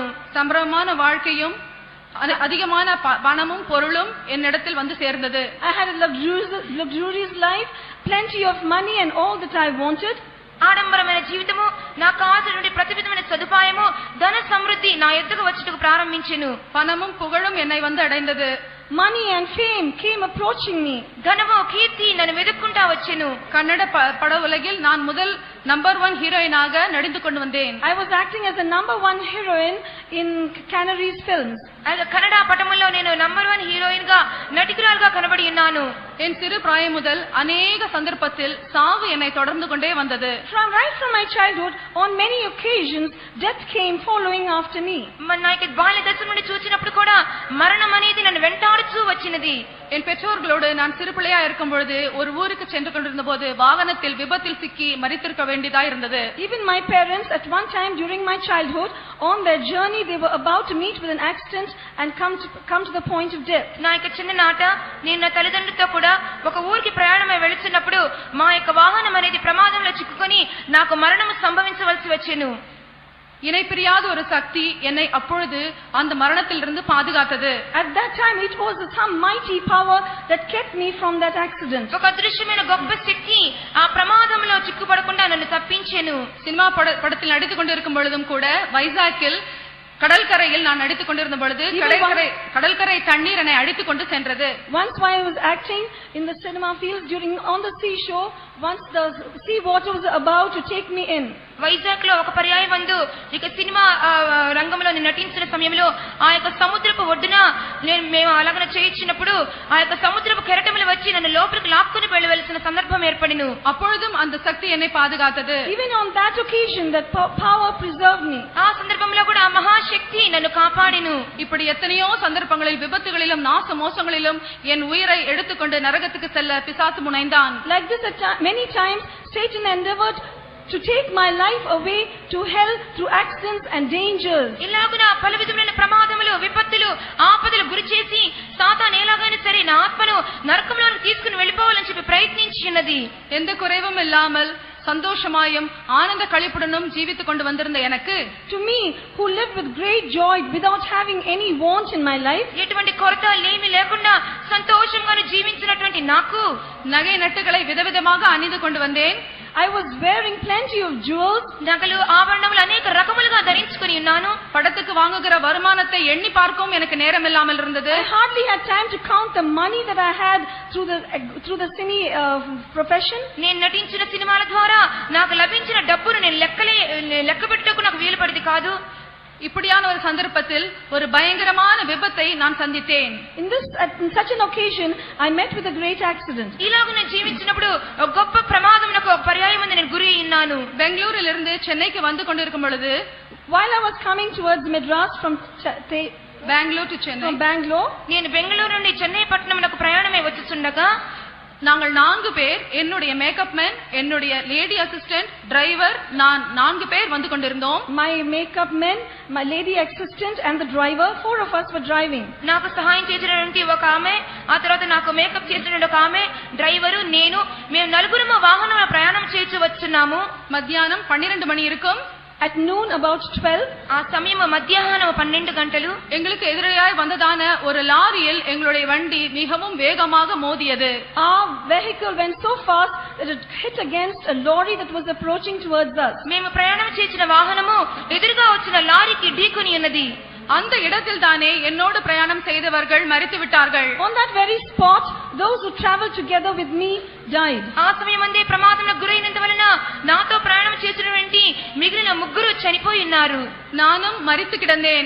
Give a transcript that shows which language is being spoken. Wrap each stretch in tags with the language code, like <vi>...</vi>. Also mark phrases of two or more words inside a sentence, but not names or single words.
<ta>சம்பரமான வாழ்க்கையும் அதிகமான பணமும் பொருளும் என்னிடத்தில் வந்து சேர்ந்தது.</ta> <en>I had a luxurious life, plenty of money and all that I wanted.</en> <te>ఆడంబరమైన జీవితము, నాకు కావాల్సినటువంటి ప్రతి విధమైన సదుపాయము, ధన సమృద్ధి నా ఎద్దకు వచ్చుటకు ప్రారంభించెను.</te> <ta>பணமும் புகழும் என்னை வந்து அடைந்தது.</ta> <en>money and fame came approaching me.</en> <te>ధనము కీర్తి నన్ను వెతుక్కుంటా వచ్చెను.</te> <ta>கன்னட பட உலகில் நான் முதல் நம்பர் 1 ஹீரோயினாக நடித்து கொண்டு வந்தேன்.</ta> <en>I was acting as the number 1 heroine in Canaries films.</en> <te>కన్నడ పటములో నేను నంబర్ 1 హీరోయిన్ గా నటికురాలుగా కనబడి ఉన్నాను.</te> <ta>என் சிறு பிராயம் முதல் அநேக சந்தர்ப்பத்தில் சாவு என்னை தொடர்ந்து கொண்டே வந்தது.</ta> <en>Right from my childhood, on many occasions, death came following after me.</en> <te>నా యొక్క బాల్య దశ నుండి చూసినప్పుడు కూడా మరణం అనేది నన్ను వెంటాడుతూ వచ్చినది.</te> <ta>என் பெற்றோர்களோடு நான் சிறு பிள்ளையா இருக்கும் பொழுது ஒரு ஊருக்கு சென்று கொண்டிருந்த போது வாகனத்தில் விபத்தில் சிக்கி மரித்திருக்க வேண்டியதா இருந்தது.</ta> <en>Even my parents at one time during my childhood, on their journey they were about to meet with an accident and come to the point of death.</en> <te>నా యొక్క చిన్ననాట నేను నా తల్లిదండ్రులతో కూడా ఒక ఊరికి ప్రయాణమై వెళుతున్నప్పుడు మా యొక్క వాహనం అనేది ప్రమాదంలో చిక్కుకొని నాకు మరణం సంభవించవలసి వచ్చెను.</te> <ta>இணை பிரியாத ஒரு சக்தி என்னை அப்பொழுது அந்த மரணத்திலிருந்து பாதுகாத்தது.</ta> <en>At that time it was some mighty power that kept me from that accident.</en> <te>ఒక అదృశ్యమైన గొప్ప శక్తి ఆ ప్రమాదంలో చిక్కుపడకుండా నన్ను తప్పించెను.</te> <ta>சினிமா படத்தில் நடித்துக் கொண்டிருக்கும் பொழுதும் கூட வைசாக்கில் கடற்கரையில் நான் நடித்துக் கொண்டிருந்த பொழுது கடற்கரை தண்ணீர் என்னை அடித்துக் கொண்டு சென்றது.</ta> <en>Once while I was acting in the cinema fields on the seashore, once the sea water was about to take me in.</en> <te>వైజాగ్ లో ఒక పర్యాయం వందు ఇక సినిమా రంగంలో నేను నటించిన సమయంలో ఆ యొక్క సముద్రపు ఒడ్డున మేము అలాగన చేయించినప్పుడు ఆ యొక్క సముద్రపు కెరటములు వచ్చి నన్ను లోపలికి లాక్కుని వెళ్ళవలసిన సందర్భం ఏర్పడిను.</te> <ta>அப்பொழுதும் அந்த சக்தி என்னை பாதுகாத்தது.</ta> <en>Even on that occasion that power preserved me.</en> <te>ఆ సందర్భంలో కూడా ఆ మహాశక్తి నన్ను కాపాడిను.</te> <ta>இப்படி எத்தனையோ சந்தர்ப்பங்களில் விபத்துகளிலும் நாச மோசங்களிலும் என் உயிரை எடுத்துக்கொண்டு நரகத்துக்கு செல்ல பிசாசு முனைந்தான்.</ta> <en>Like this many times Satan endeavored to take my life away to hell through accidents and dangers.</en> <te>ఇలాగున పలు విధములైన ప్రమాదములు విపత్తులు ఆపదలు గురి చేసి సాతాను ఎలాగైనా సరే నా ఆత్మను నరకంలోకి తీసుకుని వెళ్ళిపోవాలని చెప్పి ప్రయత్నించినది.</te> <ta>எந்த குறைவும் இல்லாமல் சந்தோஷமாயும் ஆனந்த களிப்புடனும் ஜீவித்துக் கொண்டு வந்திருந்த எனக்கு,</ta> <en>to me who lived with great joy without having any want in my life,</en> <te>ఎటువంటి కొరత లేమి లేకుండా సంతోషంగా జీవించినటువంటి నాకు</te> <ta>நகை நட்டுகளை விதவிதமாக அணிந்து கொண்டு வந்தேன்.</ta> <en>I was wearing plenty of jewels.</en> <te>నగలు ఆభరణములు అనేక రకములుగా ధరించుకొని ఉన్నాను.</te> <ta>படத்துக்கு வாங்குகிற வருமானத்தை எண்ணி பார்க்கவும் எனக்கு நேரம் இல்லாமல் இருந்தது.</ta> <en>I hardly had time to count the money that I had through the cine profession.</en> <te>నేను నటించిన సినిమాల ద్వారా నాకు లభించిన డబ్బును నేను లెక్క పెట్టుటకు నాకు వీలు పడింది కాదు.</te> <ta>இப்படியான ஒரு சந்தர்ப்பத்தில் ஒரு பயங்கரமான விபத்தை நான் சந்தித்தேன்.</ta> <en>In such an occasion I met with a great accident.</en> <te>ఇలాగ నేను జీవించినప్పుడు ఒక గొప్ప ప్రమాదమునకు ఒక పర్యాయం నేను గురి అయ్యాను.</te> <ta>బెంగళూరులో చెన్నైకి வந்து கொண்டிருக்கும் பொழுது,</ta> <en>while I was coming towards Madras from Bangalore to Chennai, from Bangalore,</en> <te>నేను బెంగళూరు నుండి చెన్నై పట్టణమునకు ప్రయాణమై వచ్చుచుండగా</te> <ta>நாங்கள் 4 பேர், என்னுடைய</ta> <en>makeup man,</en> <ta>என்னுடைய</ta> <en>lady assistant,</en> <ta>டிரைவர், நான் 4 பேர் வந்து கொண்டிருந்தோம்.</ta> <en>My makeup man, my lady assistant and the driver, 4 of us were driving.</en> <te>నాకు సహాయం చేసినటువంటి ఒక ఆమె, ఆ తర్వాత నాకు మేకప్ చేసినటువంటి ఒక ఆమె, డ్రైవరు, నేను, మేము నలుగురము వాహనంలో ప్రయాణం చేసి వచ్చున్నాము.</te> <ta>మధ్యాహ్నం 12 மணி இருக்கும்.</ta> <en>At noon about 12,</en> <te>ఆ సమయం మధ్యాహ్నం 12 గంటలు.</te> <ta>எங்களுக்கு எதிராய் வந்ததான ஒரு லாரியில் எங்களுடைய வண்டி மிகவும் வேகமாக மோதியது.</ta> <en>Our vehicle went so fast that it hit against a lorry that was approaching towards us.</en> <te>మేము ప్రయాణం చేసిన వాహనము ఎదురుగా వచ్చిన లారీకి ఢీకొని ఉన్నది.</te> <ta>அந்த இடத்தில் தானே என்னோடு பிரயாணம் செய்தவர்கள் மரித்து விட்டார்கள்.</ta> <en>On that very spot, those who traveled together with me died.</en> <te>ఆ సమయమందే ప్రమాదంలో గురైనందువలన నాతో ప్రయాణం చేసినటువంటి మిగిలిన 3 చనిపోయి ఉన్నారు.</te> <ta>நானும் மரித்து கிடந்தேன்.</ta>